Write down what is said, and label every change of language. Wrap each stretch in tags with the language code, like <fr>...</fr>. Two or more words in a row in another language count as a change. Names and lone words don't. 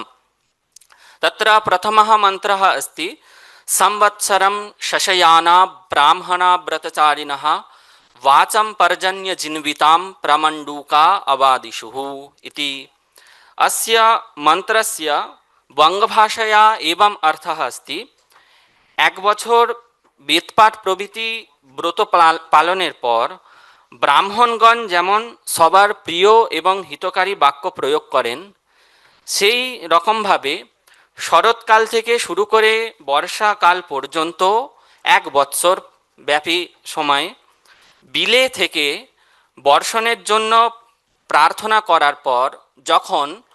<sa>तत्र प्रथमः मन्त्रः अस्ति संवत्सरं शशयाना ब्राह्मणा व्रतचारिणः वाचं पर्जन्यजिन्वितां प्रमण्डूका अवादिषुः इति। अस्य मन्त्रस्य बङ्गभाषया एवं अर्थः अस्ति,</sa> <bn>1 বছর বেদপাঠ প্রভৃতি ব্রত পালনের পর ব্রাহ্মণগণ যেমন সবার প্রিয় এবং হিতকারী বাক্য প্রয়োগ করেন, সেই রকমভাবে শরৎকাল থেকে শুরু করে বর্ষাকাল পর্যন্ত 1 বৎসর ব্যাপী সময় বিলে থেকে বর্ষণের জন্য প্রার্থনা করার পর যখন</bn>